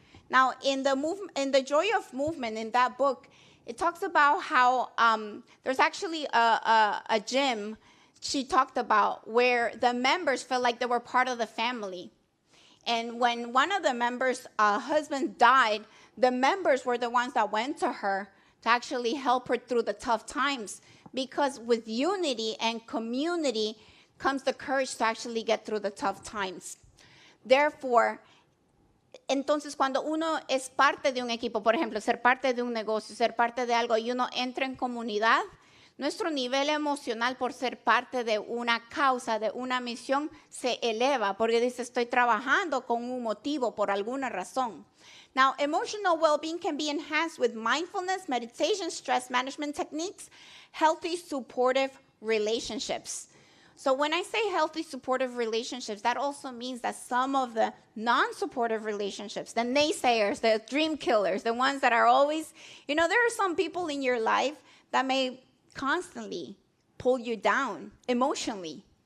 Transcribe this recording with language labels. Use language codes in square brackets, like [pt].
[en] Now, in the Joy of Movement, in that book, it talks about how there's actually a gym she talked about where the members felt like they were part of the family. And when one of the members' husband died, the members were the ones that went to her to actually help her through the tough times. Because with unity and community comes the courage to actually get through the tough times. Therefore, [es] entonces cuando uno es parte de un equipo, por ejemplo, ser parte de un negocio, ser parte de algo, y uno entra en comunidad, nuestro nivel emocional por ser parte de una causa, de una misión, se eleva, porque dice, estoy trabajando con un motivo, por alguna razón. [en] Now, emotional well-being can be enhanced with mindfulness, meditation, stress management techniques, healthy, supportive relationships. So when I say healthy, supportive relationships, that also means that some of the non-supportive relationships, the naysayers, the dream killers, the ones that are always, there are some people in your life that may constantly pull you down emotionally.